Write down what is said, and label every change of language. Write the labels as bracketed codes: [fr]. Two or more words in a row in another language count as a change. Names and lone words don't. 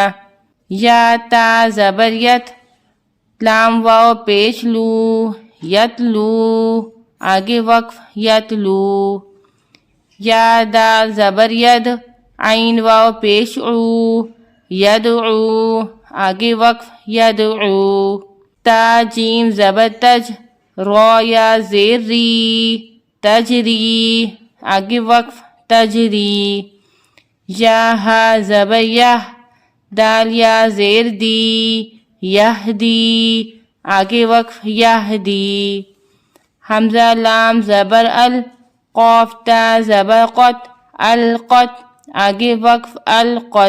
[ur] یا تا زبر یت لام واو پیش لو یتلو آگے وقف یتلو. یا دال زبر ید عین واو پیش عو یدعو آگے وقف یدعو. تا جیم زبر تج را یا زیر ری تجری آگے وقف تجری. یا ہا زبر یح دال یا زیر دی یہدی آگے وقف یہدی. حمزہ لام زبر ال قاف تا زبر قط القط آگے وقف القط.